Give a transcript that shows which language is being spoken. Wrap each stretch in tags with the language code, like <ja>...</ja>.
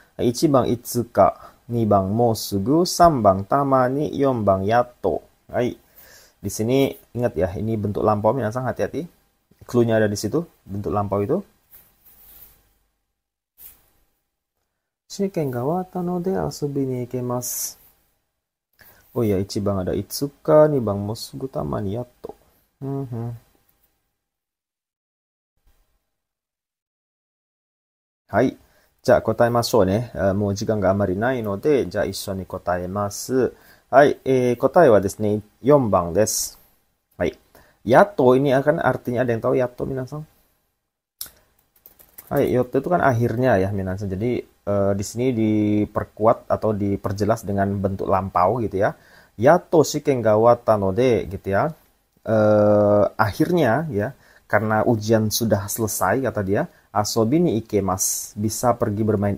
<ja>1番いつか、2番もうすぐ、3番たまに、4番やっと.</ja> <id>Hai. Di sini ingat ya, ini bentuk lampau, minasang hati-hati. Clue-nya ada di situ, bentuk lampau itu.</id> <ja>Shiken ga owatta no de asobi ni ikemasu. Oh ya, 1番ada itsuka, 2番もすぐたまにやっと。はい。じゃあ答えましょうね。もう時間があまりないので、じゃあ一緒に答えます。はい。答えはですね、4番です。はい。</ja> <id>Yato ini akan artinya ada yang tahu yato minasan? Hai, yato itu kan akhirnya ya minasan. Jadi di sini diperkuat atau diperjelas dengan bentuk lampau gitu ya.</id> <ja>Yato shiken ga owatta no de</ja> <id>gitu ya. Akhirnya ya, karena ujian sudah selesai kata dia,</id> <ja>asobi ni ikemas,</ja> <id>bisa pergi bermain.</id>